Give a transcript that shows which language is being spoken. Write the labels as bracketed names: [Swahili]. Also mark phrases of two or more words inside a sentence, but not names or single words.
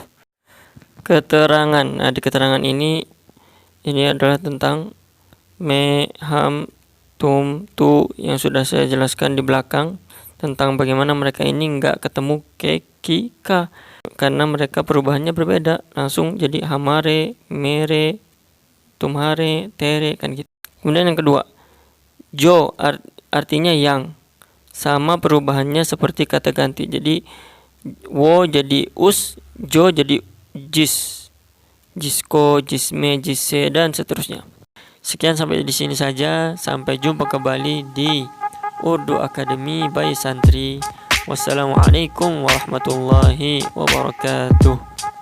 [Indonesian] Keterangan. Nah di keterangan ini adalah tentang [Urdu] میں، ہم، تم، تو [Indonesian] yang sudah saya jelaskan di belakang. Tentang bagaimana mereka ini nggak ketemu [Urdu] کے، کی، کا. [Indonesian] Karena mereka perubahannya berbeda. Langsung jadi [Urdu] ہمارے، میرے، تمہارے, [Indonesian] tere, kan gitu. Kemudian yang kedua, jo artinya yang. Sama perubahannya seperti kata ganti. Jadi wo jadi us, jo jadi [Urdu] جس، جس کو، جس میں، جس سے, [Indonesian] dan seterusnya. Sekian sampai di sini saja. Sampai jumpa kembali di Urdu Academy by Santri. [Arabic] والسلام عليكم ورحمة الله وبركاته.